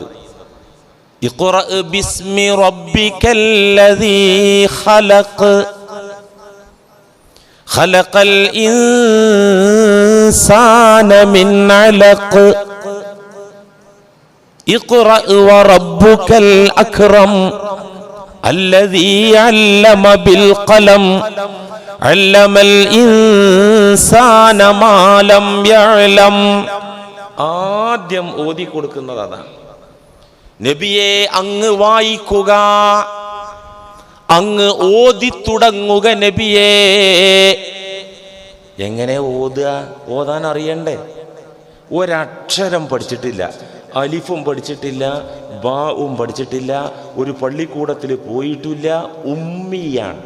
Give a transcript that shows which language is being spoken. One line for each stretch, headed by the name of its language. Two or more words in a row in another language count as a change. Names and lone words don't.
Arabic: اقرأ باسم ربك الذي خلق خلق الإنسان من علق اقرأ وربك الأكرم الذي علم بالقلم علم الإنسان ما لم يعلم.
Malayalam: ആദ്യം ഓതി കൊടുക്കുന്നത് അതാണ്. നബിയെ അങ്ങ് വായിക്കുക, അങ്ങ് ഓതി തുടങ്ങുക നബിയേ. എങ്ങനെ ഓതുക? ഓതാൻ അറിയണ്ടേ? ഒരക്ഷരം പഠിച്ചിട്ടില്ല, അലിഫും പഠിച്ചിട്ടില്ല, ബാവും പഠിച്ചിട്ടില്ല, ഒരു പള്ളിക്കൂടത്തിൽ പോയിട്ടില്ല, ഉമ്മിയാണ്.